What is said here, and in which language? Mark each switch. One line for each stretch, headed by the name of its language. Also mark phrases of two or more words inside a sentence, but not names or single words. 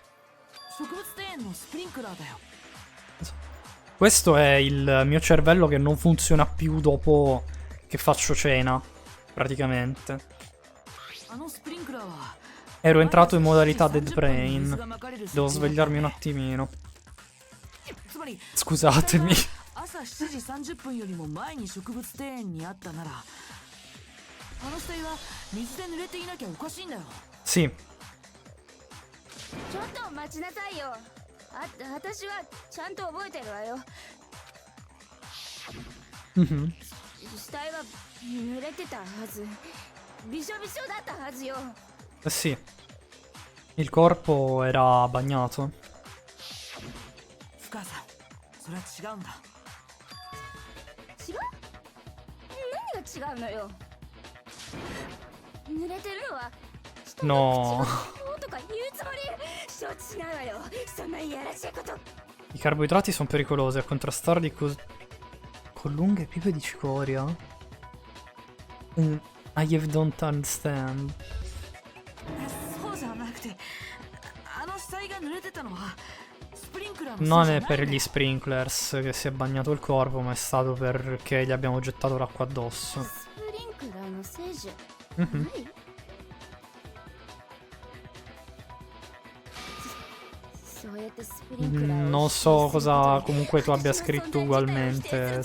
Italian: Questo è il mio cervello che non funziona più dopo che faccio cena, praticamente. Ero entrato in modalità Dead Brain. Devo svegliarmi un attimino. Scusatemi.
Japanese: 朝7時30分よりも前に植物庭園にあったならあの死体は水で濡れていなきゃおかしいんだよ
Italian: Sì.
Japanese: ちょっと待ちなさいよ。私はちゃんと覚えてるわよ。死体は濡れてたはず。びしょびしょだったはずよ。
Italian: Eh sì. Il corpo era bagnato.
Japanese: 深さそれは違うんだ違う？何が違うのよ。濡れてるのは
Italian: No.
Japanese: とか言うつもり。承知しないわよ。そんないやらしいこと。
Italian: I carboidrati sono pericolosi. A contrastarli con lunghe pipe di cicoria.
English: I don't understand.
Japanese: そうじゃなくてあの死体が濡れてたのは
Italian: Non è per gli sprinklers che si è bagnato il corpo, ma è stato perché gli abbiamo gettato l'acqua addosso. Non so cosa comunque tu abbia scritto ugualmente.